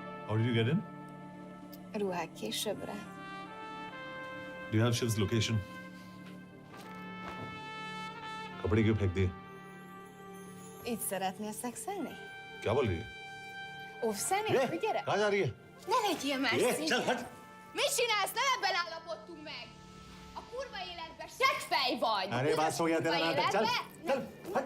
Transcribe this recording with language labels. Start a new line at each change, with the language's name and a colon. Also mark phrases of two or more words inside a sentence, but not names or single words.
English: How did you get in?
Hungarian: Ruhák későbbre.
English: Do you have Shiv's location?
Hindi: कपड़े क्यों फेंक दिए?
Hungarian: Itt szeretnél szexelni?
Hindi: क्या बोल रही है?
Hungarian: Óvszeni? Gyere!
Hindi: कहाँ जा रही है?
Hungarian: Ne legyél már színes!
Hindi: चल हट!
Hungarian: Mit csinálsz? Nem ebben állapodtunk meg! A kurva életben seggfej vagy!
Hindi: अरे बात हो गया तेरा नाटक, चल! चल! हट!